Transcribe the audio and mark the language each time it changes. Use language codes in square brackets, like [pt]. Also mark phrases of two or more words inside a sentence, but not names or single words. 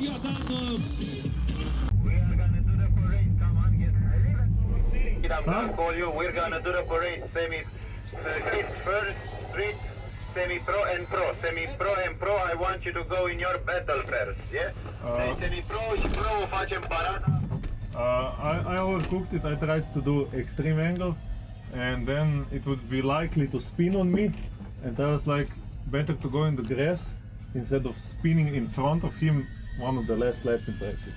[en] I'm gonna call you. We're gonna do the parade street first, street, semi-pro and pro. Semi-pro and pro, I want you to go in your battle first, yeah? [ro] Semi-pro și pro o facem parada. [en] I overcooked it. I tried to do extreme angle, and then it would be likely to spin on me. And I was like, better to go in the grass instead of spinning in front of him one of the last laps in practice.